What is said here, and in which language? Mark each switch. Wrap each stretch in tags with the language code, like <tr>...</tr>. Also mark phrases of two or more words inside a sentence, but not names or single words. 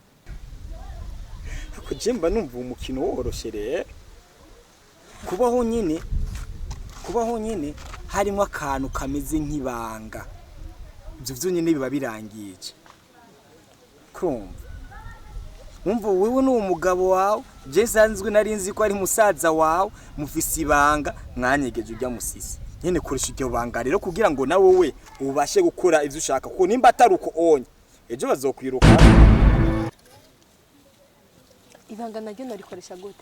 <rn>Kujemba numva umukino woroshereye. Kubaho nyine harimo akantu kameze nk'ibanga. Ibyo byo nyine biba birangiye. Kumva wewe n'uwo mugabo wawe je sanzwe nari nzi ko ari musaza wawe mufise ibanga mwanyegeje ujya musisi nyene koresha iryo banga rero kugira ngo nawe we ubashe gukora ivyo ushaka kuko nimba ataruko onye ejo bazokwiruka. Ibanga naryo narikoresha gute?</rn>